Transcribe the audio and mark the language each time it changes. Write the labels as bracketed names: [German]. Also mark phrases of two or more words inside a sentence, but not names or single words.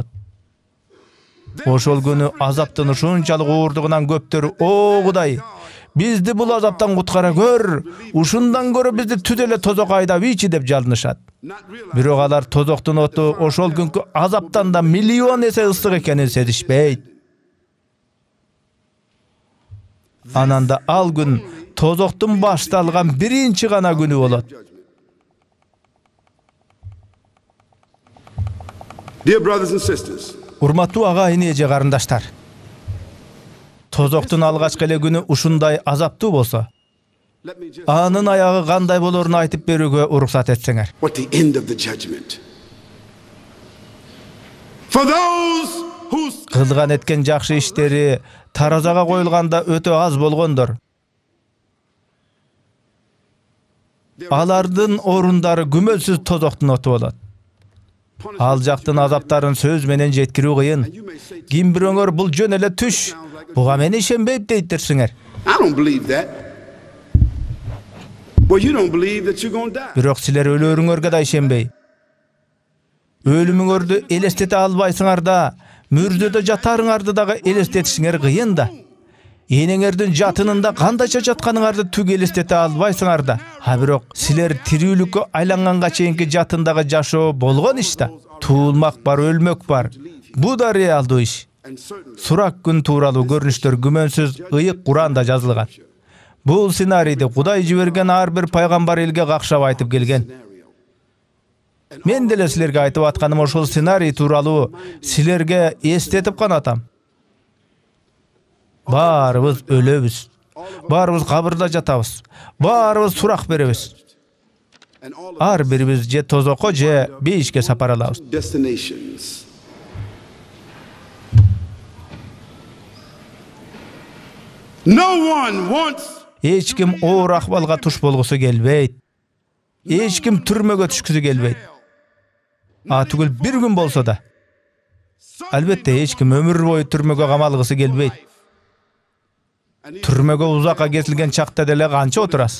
[Kyrgyz] Ошол күнү азаптын ушунчалык ооругунан көптөр, "О Кудай, бизди бул азаптан куткара көр, ушундан көрө бизди түз эле тозок айдап ийчи" деп жалынышат. Бирок алар тозоктун оту ошол күнкү азаптан да миллион эсе ысык экенин сезишпейт. Ананда ал күн тозоктун башталган биринчи гана күнү болот. [English] Dear brothers and sisters, [Kyrgyz] Урматтуу агайын эже карындаштар. Тозоктун алгачкы эле күнү ушундай азаптуу болсо, [English] let me just [Kyrgyz] анын аягы кандай болорун айтып берүүгө уруксат этсеңер. [English] what the end of the judgment. For those who [Kyrgyz] Кылган эткен жакшы иштери таразага коюлганда өтө аз болгондор, алардын орундары күмөлсүз тозоктун оту болот. Ал жактын азаптарын сөз менен жеткирүү кыйын. Ким бирөөңөр бул жөн эле түш, буга мен ишенбейм дейтерсиңер. [English] I don't believe that. Well, you don't believe that you're going to die. [Kyrgyz] Бирок силер өлөрүңөргө да ишенбей, өлүмүңөрдү элестете албайсыңар да, мүрзөдө жатарыңарды дагы элестетишиңер кыйын да. Энеңердин жатынында кандайча жатканыңарды түк элестете албайсыңар да. Бирок силер тирүүлүккө айланганга чейинки жатындагы жашоо болгон иш да. Туулмак бар, өлмөк бар. Бу да реалдуу иш. [English] And certainly, [Kyrgyz] Сурак күн тууралуу көрүнүштөр күмөнсүз ыйык Куранда жазылган. Бул сценарийди Кудай жиберген ар бир пайгамбар элге какшап айтып келген. Мен деле силерге айтып атканым ошол сценарий тууралуу силерге эстетип канатам. Баарыбыз өлөбүз. Баарыбыз кабырда жатабыз. Баарыбыз сурак беребиз. ар бирибиз же тозокко же бейишке сапар алабыз. [English] Destinations. No one wants [Kyrgyz] Эч ким оор акыбалга туш болгусу келбейт. Эч ким түрмөгө түшкүсү келбейт. Түгүл бир күн болсо да. Албетте эч ким өмүр бою түрмөгө камалгысы келбейт. Түрмөгө узакка кетилген чакта деле канча отурасыз?